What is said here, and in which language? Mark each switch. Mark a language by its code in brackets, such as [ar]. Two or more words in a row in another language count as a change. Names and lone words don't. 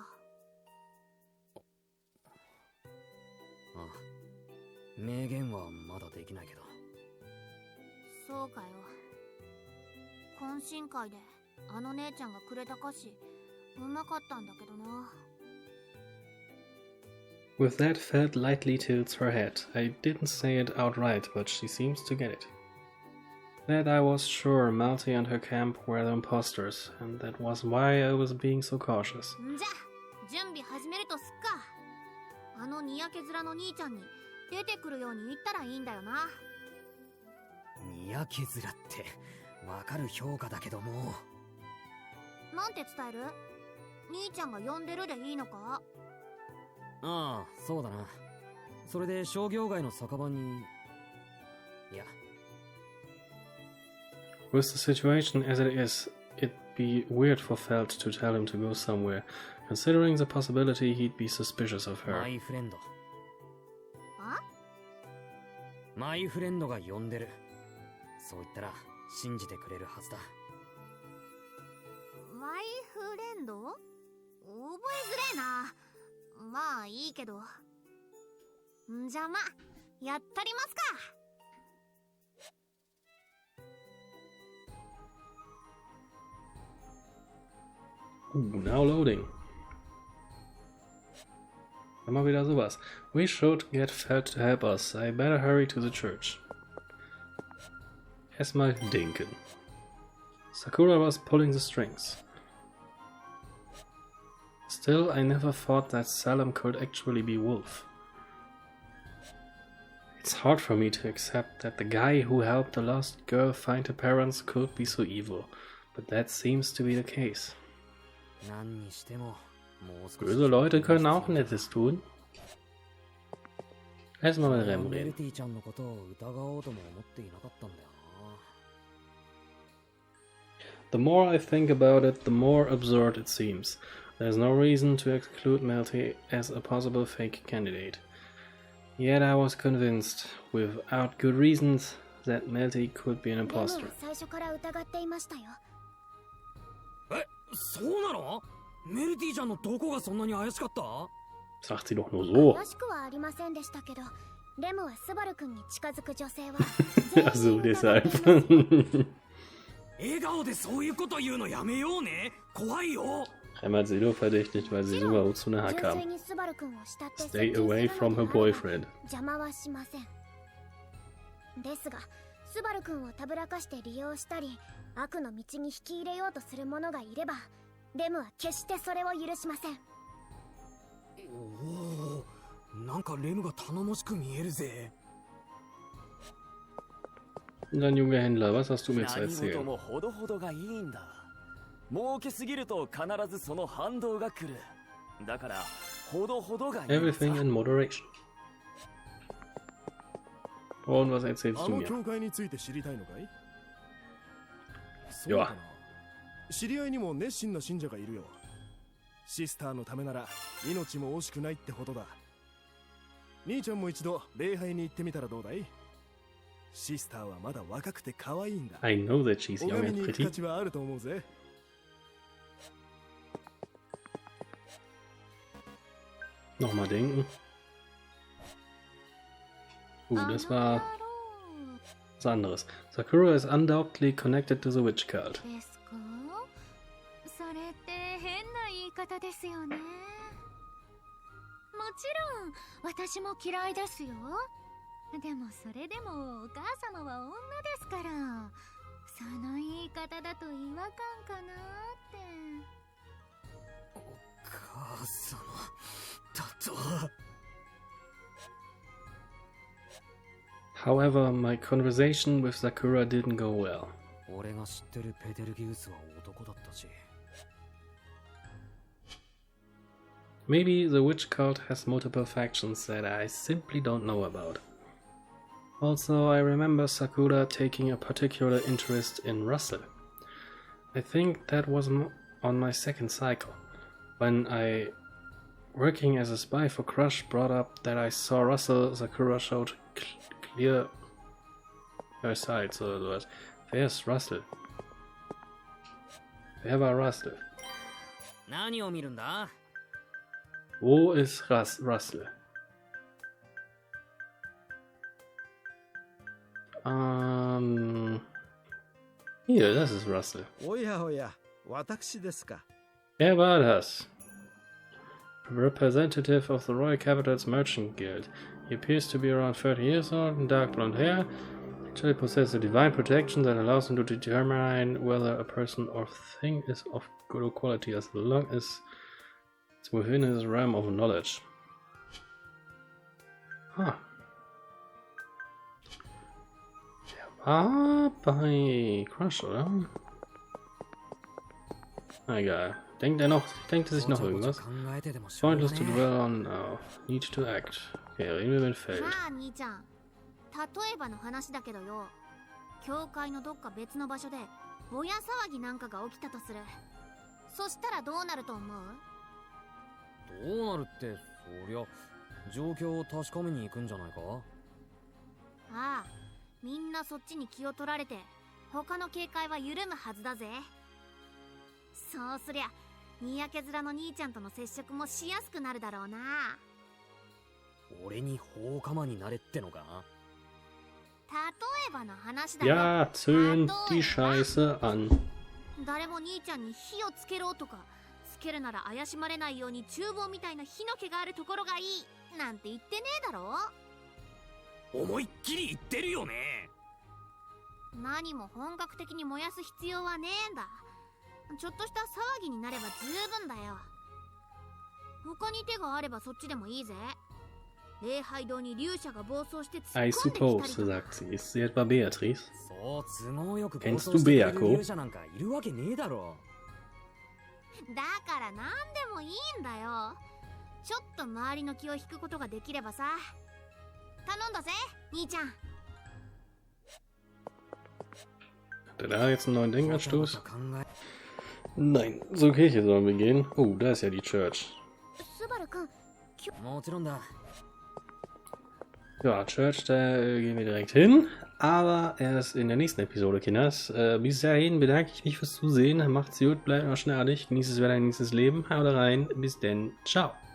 [ja] ああ、明言はまだできないけど。そうかよ。懇親会で姉ちゃんがくれた菓子うまかったんだけどな。 [en] With that, Feld lightly tilts her head. I didn't say it outright, but she seems to get it. That I was sure Melty and her camp were the imposters, and that was why I was being so cautious. [ja] んじゃ、準備始めるとすっか。にやけ面の兄ちゃんに出てくるように言ったらいいんだよな。にやけ面ってわかる評価だけども。なんて伝える？兄ちゃんが呼んでるでいいのか？ああ、そうだな。それで商業街の酒場に。いや。 [en] With the situation as it is, it'd be weird for Feld to tell him to go somewhere, considering the possibility he'd be suspicious of her. [ja] マイフレンド。あ？マイフレンドが呼んでる。そう言ったら信じてくれるはずだ。マイフレンド？覚えづれえな。まあいいけど。んじゃま、やったりますか。 [en] Ooh, now loading. [de] Immer wieder sowas. [en] We should get Feld to help us. I better hurry to the church. [de] Erstmal denken. [en] Sakura was pulling the strings. Still, I never thought that Salum could actually be Wolf. It's hard for me to accept that the guy who helped the lost girl find her parents could be so evil, but that seems to be the case. [de] Böse Leute können auch Nettes tun. Erstmal mit Rem reden. [en] The more I think about it, the more absurd it seems. There's no reason to exclude Melty as a possible fake candidate. Yet I was convinced, without good reasons, that Melty could be an imposter. [ja] そうなの？メルティちゃんのどこがそんなに怪しかった？ [de] Sagt sie doch nur so. [ja] 怪しくはありませんでしたけど、レムはスバル君に近づく女性は [de] Also deshalb. [ja] 笑顔でそういうこと言うのやめようね。怖いよ。 [de] Einmal Selo verdächtigt, weil sie Subaru zu nahe [ja] 純 [de] kam. [ja] 粋にスバル君を慕って [en] Stay away from her boyfriend. [ja] 邪魔はしません。ですがスバル君をたぶらかして利用したり悪の道に引き入れようとする者がいれば、レムは決してそれを許しません。おお、なんかレムが頼もしく見えるぜ。 [de] Dann, junger Händler, was hast du mir zu [ja] 何事 [de] erzählen? [ja] もほどほどがいいんだ。儲けすぎると必ずその反動が来る。だからほどほどがいい。 [en] Everything in moderation. [de] Und was erzählst [ja] あ [de] du [ja] の [de] mir? [ja] 教会について知りたいのかい？そうかな。知り合いにも熱心な信者がいるよ。シスターのためなら命も惜しくないってほどだ。兄ちゃんも一度礼拝に行ってみたらどうだい？シスターはまだ若くて可愛いんだ。 [en] I know that she's young [ja] 拝み [en] and [ja] に行く [en] pretty. [ja] 価値はあると思うぜ。 [de] Nochmal denken. Das war was anderes. [en] Sakura is undoubtedly connected to the witch cult. [ja] ですか？それって変な言い方ですよね。もちろん私も嫌いですよ。でもそれでもお母様は女ですから、その言い方だと違和感かなって。母様だと。 [en] However, my conversation with Sakura didn't go well. [ja] 俺が知ってるペテルギウスは男だったし。 [en] Maybe the witch cult has multiple factions that I simply don't know about. Also, I remember Sakura taking a particular interest in Russell. I think that was on my second cycle, when I, working as a spy for Crush, brought up that I saw Russell. Sakura showed clear her side, so it was, where's Russell? [de] Wer war Russell? [ja] 何を見るんだ？ [de] Wo ist Russell? Hier, das ist Russell. [ja] おやおや、私ですか。 [de] Er war das. [en] Representative of the Royal Capital's Merchant Guild. He appears to be around 30 years old and dark blonde hair. Actually possesses a divine protection that allows him to determine whether a person or thing is of good quality as long as it's within his realm of knowledge. [de] Ah. Der war bei Crush, oder? Na egal. Denkt er sich noch irgendwas? [en] Pointless to dwell on now. Need to act. [de] Okay, reden wir mit Feld. [ja] まあ兄ちゃん、例えばの話だけどよ、教会のどっか別の場所でぼや騒ぎなんかが起きたとする。そしたらどうなると思う？どうなるって、そりゃ状況を確かめに行くんじゃないか？ああ、みんなそっちに気を取られて他の警戒は緩むはずだぜ。そうすりゃにやけ面の兄ちゃんとの接触もしやすくなるだろうな。俺に放火魔になれってのか？例えばの話だよ。 [de] Ja, zünd die Scheiße an. [ja] 誰も兄ちゃんに火をつけろとか、つけるなら怪しまれないように厨房みたいな火の気があるところがいいなんて言ってねえだろ。思いっきり言ってるよね。何も本格的に燃やす必要はねえんだ。ちょっとした騒ぎになれば十分だよ。他に手があればそっちでもいいぜ。礼拝堂に竜者が暴走して突っ [en] I [ja] 込んできた [en] suppose, [ja] りとか。 [de] sagt sie. Ist sie etwa Beatrice? [ja] そう都合よく暴 [de] Kennst [ja] 走 [de] du [ja] してくれる [de] Beako? [ja] 勇者なんかいるわけねえだろ。だから何でもいいんだよ。ちょっと周りの気を引くことができればさ。頼んだぜ、兄ちゃん。 [de] Hat er da jetzt einen neuen Denkanstoß? [ja] 考え [de] Nein, zur Kirche sollen wir gehen. Oh, da ist ja die Church. [ja] スバル君、もちろんだ。 [de] Ja, Church, da gehen wir direkt hin. Aber erst in der nächsten Episode, Kinders. Bis dahin bedanke ich mich fürs Zusehen. Macht's gut, bleibt noch schnell, genießt das Wetter, genießt das Leben. Haut rein, bis denn. Ciao.